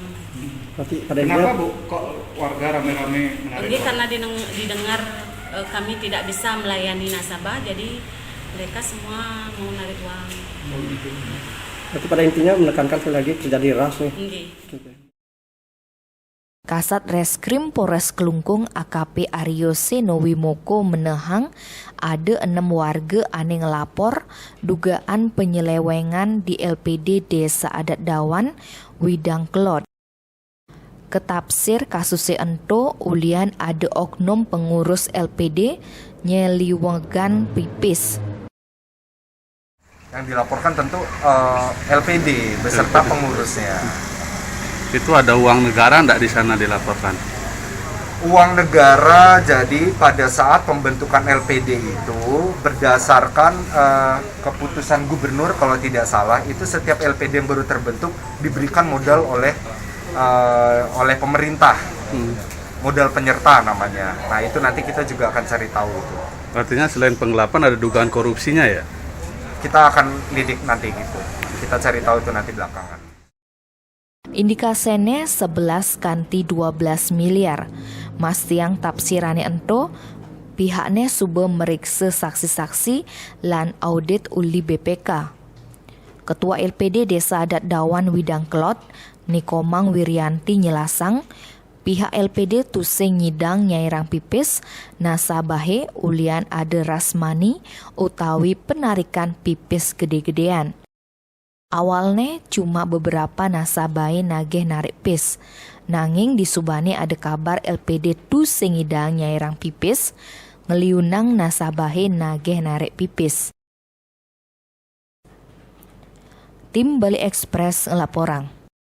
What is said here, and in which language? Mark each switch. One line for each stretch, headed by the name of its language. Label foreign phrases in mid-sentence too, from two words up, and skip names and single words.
Indonesian: Kenapa Bu kok warga rame-rame menarik Ini uang? karena didengar kami tidak bisa melayani nasabah, jadi mereka semua mau menarik uang. Tapi pada intinya menekankan sekali lagi terjadi ras nih.
Balinese: Kasat Reskrim Polres Klungkung AKP Aryo Seno Wimoko menehang ada 6 warga ane ngelapor dugaan penyelewengan di LPD Desa Adat Dawan Widangklot. Ketapsir kasus ento ulian ada oknum pengurus LPD nyeliwengan pipis.
Indonesian: Yang dilaporkan tentu LPD beserta pengurusnya. Itu ada uang negara enggak di sana dilaporkan? Uang negara, jadi pada saat pembentukan LPD itu berdasarkan keputusan gubernur kalau tidak salah, itu setiap LPD yang baru terbentuk diberikan modal oleh pemerintah, modal penyerta namanya. Nah itu nanti kita juga akan cari tahu itu. Artinya selain penggelapan ada dugaan korupsinya ya? Kita akan lidik nanti gitu, kita cari tahu itu nanti belakangan.
Balinese: Indikasinya 11 kanti 12 miliar. Mas tiang tafsirane ento pihaknya
Indonesian: sudah meriksa saksi-saksi
Balinese: lan audit uli BPK. Ketua LPD Desa Adat Dawan Widang Kelot, Nikomang Wiryanti nyelasang, pihak LPD tusing nyidang nyairang pipis nasabahe ulian ada rasmani utawi penarikan pipis gede-gedean.
Indonesian: Awalnya cuma beberapa
Balinese: nasabahe nageh narik pis, nanging di Subane ada kabar LPD tusing nyidang nyairang pipis, ngeliunang nasabahe nageh narik pipis. Tim Bali Express ngelaporang.